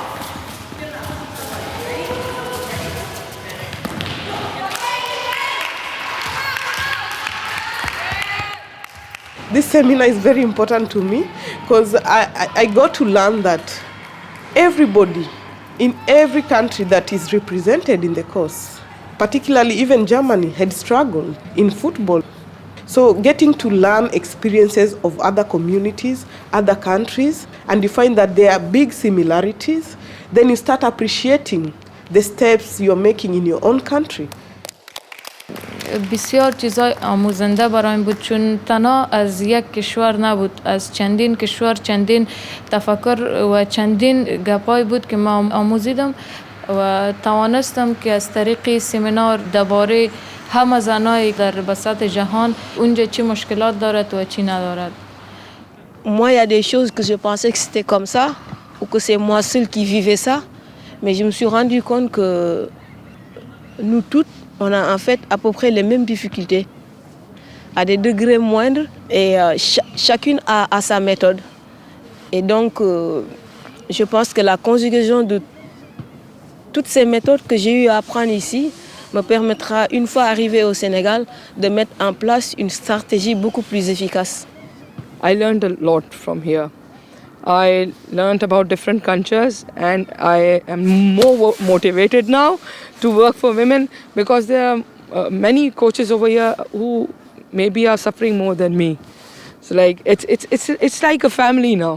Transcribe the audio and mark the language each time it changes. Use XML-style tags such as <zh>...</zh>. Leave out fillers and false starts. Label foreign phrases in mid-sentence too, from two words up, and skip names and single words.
<en>This seminar is very important to me because I got to learn that everybody in every country that is represented in the course, particularly even Germany, had struggled in football. So getting to learn experiences of other communities, other countries, and you find that there are big similarities, then you start appreciating the steps you're making in your own country.</en> <fa>بسیار چیزای آموزنده برایم بود چون تنها از یک کشور نبود، از چندین کشور، چندین تفکر و چندین گپای بود که ما آموزیدم و توانستم که از طریق سمینار درباره همه زنای در بساط جهان اونجا چی مشکلات دارد و چی ندارد.</fa> <fr>Moi, il y a des choses que je pensais que c'était comme ça, ou que c'est moi seule qui vivais ça, mais je me suis rendu compte que nous toutes, on a en fait à peu près les mêmes difficultés, à des degrés moindres, et chacune a sa méthode. Et donc, je pense que la conjugaison de toutes ces méthodes que j'ai eu à apprendre ici me permettra, une fois arrivé au Sénégal, de mettre en place une stratégie beaucoup plus efficace.</fr> <en>I learned a lot from here. I learned about different cultures and I am more motivated now to work for women because there are many coaches over here who maybe are suffering more than me. So like it's like a family now.</en>